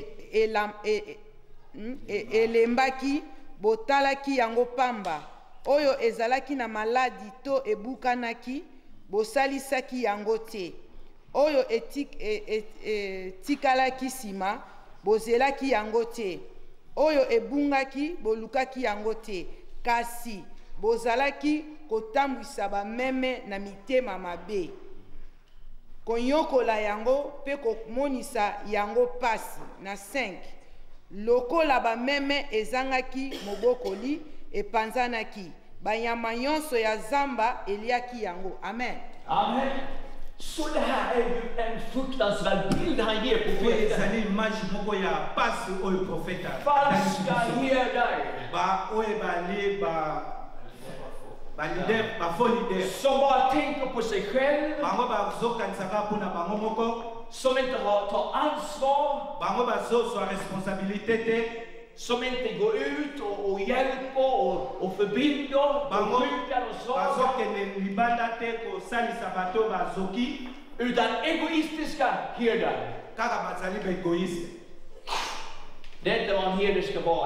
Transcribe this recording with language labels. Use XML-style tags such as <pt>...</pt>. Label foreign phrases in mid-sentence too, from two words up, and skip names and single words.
<ln>elembaki botalaki yango pamba oyo ezalaki na maladi to ebukanaki bosalisaki yango te oyo etikalaki nsima bozelaki yango te oyo ebungaki bolukaki yango te kasi bozalaki kotambwisa bameme na mitema mabe konyokola yango mpe komonisa yango pasi. Na 5 lokola bameme ezangaki mobokoli epanzanaki banyama nyonso ya zamba eliaki yango. Amen. Amen.</ln> <sv>Så det här är ju en fruktansvärd bild han ger profeten.</sv> <ln>ezali image moko ya pasi oyo profeta.</ln> <sv>Falska herdar.</sv> <ln>oyo bali balider bafaux leader.</ln> <sv>Som bara tänker på sig själv.</sv> <ln>bango bazokanisaka mpona bango moko.</ln> <sv>Som inte tar ansvar.</sv> <ln>bango bazozwa responsabilité te.</ln> <sv>som inte går ut och hjälper och förbinder och sjuka och så. Utan egoistiska herdar. Det är inte vad en herde ska vara.</sv>